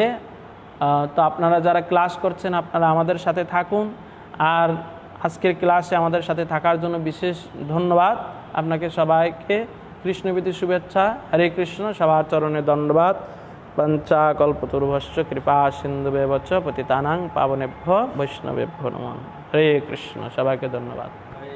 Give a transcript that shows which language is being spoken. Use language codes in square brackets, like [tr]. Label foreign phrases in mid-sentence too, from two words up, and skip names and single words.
[bn] তো আপনারা যারা ক্লাস করছেন, আপনারা আমাদের সাথে থাকুন। আর আজকের ক্লাসে আমাদের সাথে থাকার জন্য বিশেষ ধন্যবাদ আপনাকে সবাইকে। কৃষ্ণবীতি শুভেচ্ছা। হরে কৃষ্ণ। সবার চরণে দণ্ডবাদ। [sa] পঞ্চাকল্পতরুভশ্চ কৃপা সিন্ধুবেব চ পতিতানাং পাবনেভ্যো বৈষ্ণবেভ্যো নমঃ। [bn] হরে কৃষ্ণ। সবাইকে ধন্যবাদ।